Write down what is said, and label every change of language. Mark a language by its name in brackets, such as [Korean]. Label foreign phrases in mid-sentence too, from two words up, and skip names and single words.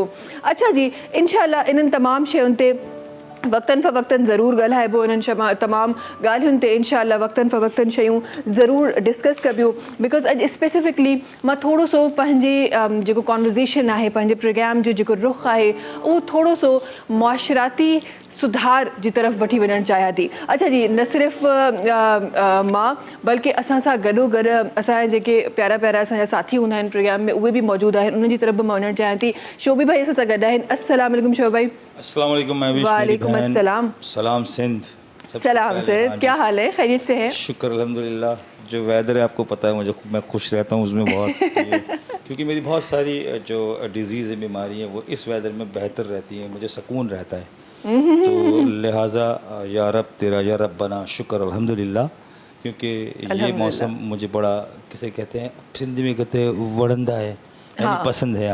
[Sindhi] अच्छा जी, इनशाला इन्हनि तमामु शयुनि ते वक़्तन फ़वक़्तन ज़रूरु ॻाल्हाइबो, इन्हनि तमामु ॻाल्हियुनि ते इनशाला वक़्तन फ़वक़्तन शयूं ज़रूरु डिस्कस कबियूं, बिकॉज़ अॼु स्पेसिफिकली मां थोरो सो पंहिंजे जेको कॉन्वर्ज़ेशन आहे, पंहिंजे प्रोग्राम जो जेको रुख़ आहे उहो थोरो सो मुआशराती सुधार जी तरफ़ वठी वञणु चाहियां थी। अच्छा जी, न सिर्फ़ु मां बल्कि असां सां गॾोगॾु असांजा जेके प्यारा प्यारा असांजा साथी हूंदा आहिनि प्रोग्राम में, उहे बि मौजूदु आहिनि, उन्हनि जी तरफ़ बि मां वञणु चाहियां थी। शोभी भाई असां सां गॾु आहिनि। [Arabic] السلام عليكم शोभी भाई। السلام عليكم महविश। وعليكم السلام. [Sindhi] सलाम सिंध। सलाम सिंध, [Urdu] کیا حال ہے؟ خیریت سے ہے? شکر الحمدللہ، جو ویدر ہے آپ کو پتا ہے، میں خوش رہتا ہوں اس میں بہت کیونکہ میری بہت ساری جو ڈیزیز ہے، بیماری ہے، وہ اس ویدر میں بہتر رہتی ہے، مجھے سکون رہتا ہے. تو لہٰذا یا رب تیرا یا رب بنا شکر الحمدللہ، کیونکہ یہ موسم مجھے بڑا، کسے کہتے ہیں سندھی میں کہتے ہیں وڻندا ہے، یعنی پسند ہے.